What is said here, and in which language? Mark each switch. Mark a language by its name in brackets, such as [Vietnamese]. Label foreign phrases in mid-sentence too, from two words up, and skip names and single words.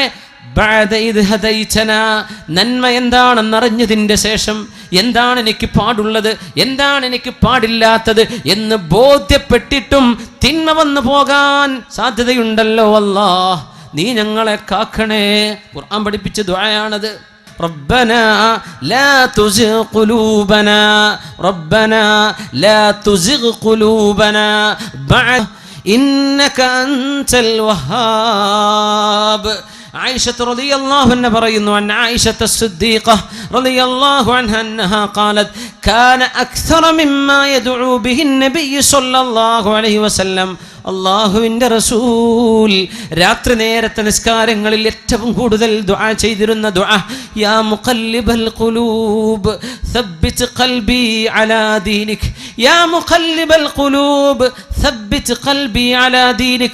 [Arabic] بعد إذ هديتنا, [Malayalam] നന്മ എന്താണെന്നറിഞ്ഞതിൻ്റെ ശേഷം എന്താണ് എനിക്ക് പാടുള്ളത്, എന്താണ് എനിക്ക് പാടില്ലാത്തത് എന്ന് ബോധ്യപ്പെട്ടിട്ടും തിന്മ വന്നു പോകാൻ സാധ്യതയുണ്ടല്ലോ അല്ലാഹ്, നീ ഞങ്ങളെ കാക്കണേ. ഖുർആൻ പഠിപ്പിച്ച ദുആയാണത്. [Arabic] ربنا لا تزغ قلوبنا ربنا لا تزغ قلوبنا بعد إنك أنت الوهاب. عائشة رضي الله عنها പറയുന്നു, أن عائشة الصديقة رضي الله عنها أنها قالت كان أكثر مما يدعو به النبي صلى الله عليه وسلم. [Malayalam] അല്ലാഹുവിൻ്റെ റസൂൽ രാത്രി നേരത്തെ നിസ്കാരങ്ങളിൽ ഏറ്റവും കൂടുതൽ ദുആ ചെയ്തിരുന്ന ദുആ, [Arabic] يا مقلب القلوب ثبت قلبي على دينك, يا مقلب القلوب ثبت قلبي على دينك.